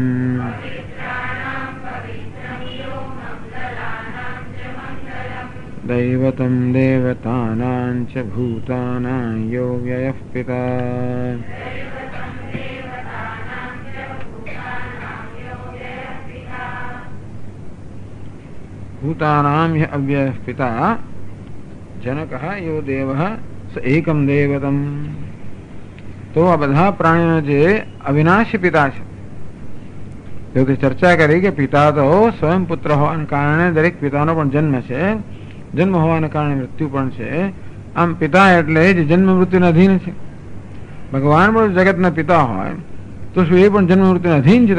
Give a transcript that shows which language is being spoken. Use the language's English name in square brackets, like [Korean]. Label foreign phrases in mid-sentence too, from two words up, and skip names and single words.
[Sanskrit] दैवतं देवतानां च भूतानां यो व्ययः पिता भूतानां य अव्ययः पिता जनकः यो देवः स एकम देवतम। [Gujarati] તો આ બધા પ્રાણીઓ જે અવિનાશી પિતા છે તે ચર્ચા કરી કે પિતા તો સ્વયં પુત્ર હોવાને કારણે દરેક પિતાનો પણ જન્મ છે, જન્મ હોવાને કારણે મૃત્યુ પણ છે. આમ પિતા એટલે જે જન્મ મૃત્યુના અધીન છે. ભગવાન પણ જગતના પિતા હોય તો શું એ પણ જન્મ મૃત્યુના અધીન છે?